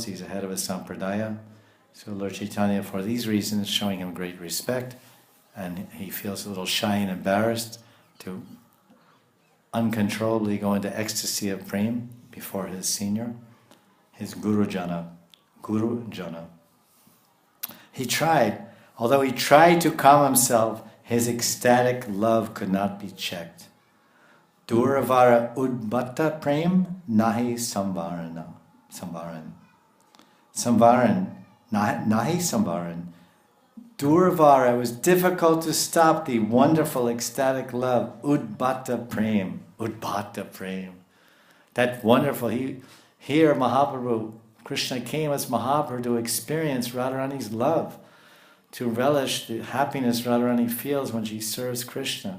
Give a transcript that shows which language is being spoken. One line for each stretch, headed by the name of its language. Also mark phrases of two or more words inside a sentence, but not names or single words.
English: He's the head of a sampradaya. So Lord Chaitanya, for these reasons, is showing him great respect, and he feels a little shy and embarrassed to uncontrollably go into ecstasy of prema before his senior, his Guru Jana. He tried, although he tried to calm himself, his ecstatic love could not be checked.
Bangla: দুর্বার উদ্ভট প্রেম নাহি সম্বরণ. নাহি সম্বরণ.
English: Durvara, it was difficult to stop the wonderful ecstatic love.
Bangla: উদ্ভট প্রেম.
English: That wonderful, here Mahaprabhu, Krishna came as Mahaprabhu to experience Radharani's love, to relish the happiness Radharani feels when she serves Krishna.